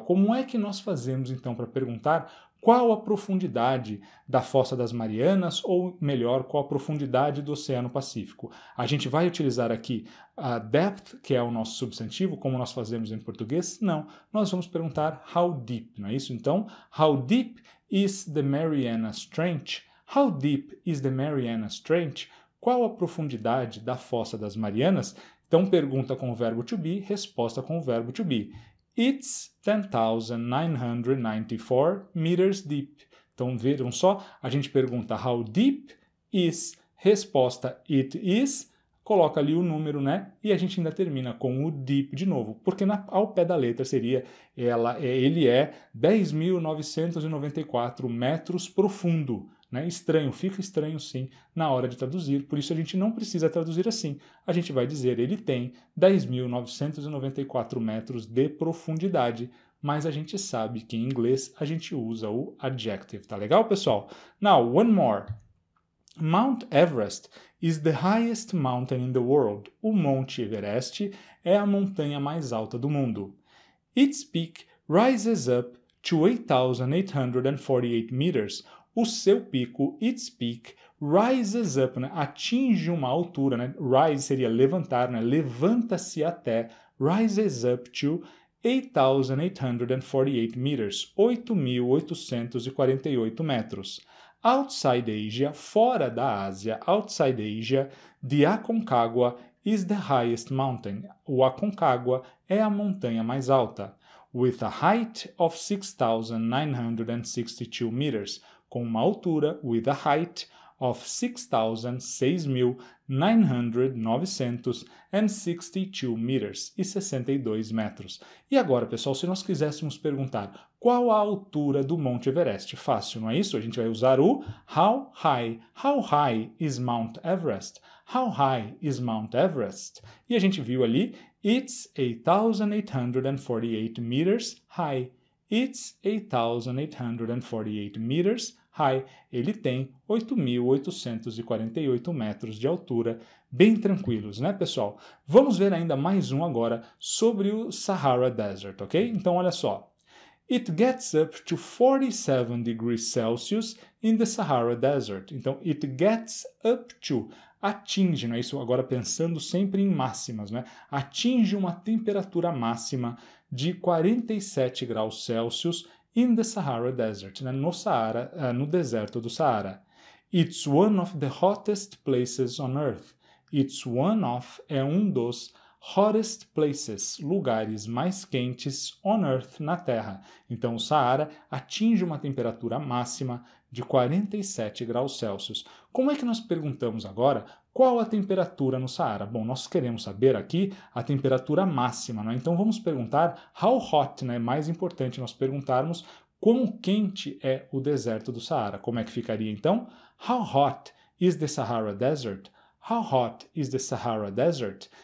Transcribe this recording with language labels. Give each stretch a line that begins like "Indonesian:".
Portuguese: Como é que nós fazemos, então, para perguntar qual a profundidade da Fossa das Marianas, ou melhor, qual a profundidade do Oceano Pacífico? A gente vai utilizar aqui a depth, que é o nosso substantivo, como nós fazemos em português? Não. Nós vamos perguntar how deep, não é isso?
English: Então, how deep is the Marianas Trench? How deep is the Marianas Trench?
Portuguese: Qual a profundidade da Fossa das Marianas? Então, pergunta com o verbo to be, resposta com o verbo to be.
English: It's 10,994 meters deep.
Portuguese: Então, vejam só, a gente pergunta
English: how deep is,
Portuguese: resposta
English: it is,
Portuguese: coloca ali o número, né? E a gente ainda termina com o deep de novo, porque ao pé da letra seria, ele é 10.994 metros profundo. Né? Estranho, fica estranho sim na hora de traduzir, por isso a gente não precisa traduzir assim. A gente vai dizer ele tem 10.994 metros de profundidade, mas a gente sabe que em inglês a gente usa o adjective, tá legal, pessoal?
English: Now, one more. Mount Everest is the highest mountain in the world.
Portuguese: O Monte Everest é a montanha mais alta do mundo.
English: Its peak rises up to 8,848 meters.
Portuguese: O seu pico,
English: its peak, rises up,
Portuguese: né? Atinge uma altura, né? Rise seria levantar, né? Levanta-se até,
English: rises up to 8,848 meters,
Portuguese: 8.848 metros.
English: Outside Asia,
Portuguese: fora da Ásia,
English: outside Asia, the Aconcagua is the highest mountain.
Portuguese: O Aconcagua é a montanha mais alta. With a height of 6,962 meters, com uma altura, with a height of 6,962 meters e 62 metros. E agora, pessoal, se nós quiséssemos perguntar qual a altura do Monte Everest? Fácil, não é isso? A gente vai usar o how high.
English: How high is Mount Everest? How high is Mount Everest?
Portuguese: E a gente viu ali,
English: it's 8,848 meters high. It's 8,848 meters high.
Portuguese: Ele tem 8.848 metros de altura, bem tranquilos, né, pessoal? Vamos ver ainda mais um agora sobre o Sahara Desert, ok? Então, olha só.
English: It gets up to 47 degrees Celsius in the Sahara Desert.
Portuguese: Então,
English: it gets up to,
Portuguese: atinge, né? Isso agora pensando sempre em máximas, né? Atinge uma temperatura máxima de 47 graus Celsius
English: in the Sahara Desert,
Portuguese: né? No Saara, no deserto do Saara.
English: It's one of the hottest places on Earth. It's one of
Portuguese: é um dos
English: hottest places,
Portuguese: lugares mais quentes
English: on Earth,
Portuguese: na Terra. Então, o Saara atinge uma temperatura máxima de 47 graus Celsius. Como é que nós perguntamos agora qual a temperatura no Saara? Bom, nós queremos saber aqui a temperatura máxima, né? Então, vamos perguntar how hot, né? É mais importante nós perguntarmos quão quente é o deserto do Saara. Como é que ficaria, então?
English: How hot is the Sahara Desert? How hot is the Sahara Desert?